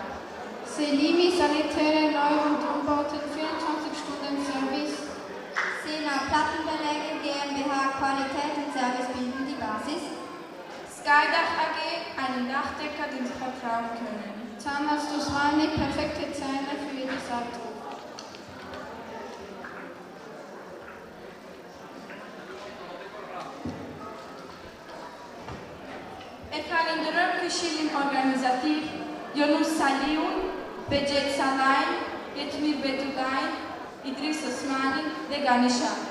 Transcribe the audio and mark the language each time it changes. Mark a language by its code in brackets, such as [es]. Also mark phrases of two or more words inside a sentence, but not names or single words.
[de] Selimi Sanitäre Neu- und Umbauten 24-Stunden-Service, Sena Plattenbeläge GmbH, Qualität und Service bilden die Basis, Skydach AG, einen Dachdecker, den Sie vertrauen können. Zahnarzt Osmani, perfekte Zähne für jedes Alter. [sq] Efalindrëm Këshillin Organizativ, Jonus Saliun, Bexhet Sallai, Jetmir Betugajn, Idris Osmani dhe Ganisha.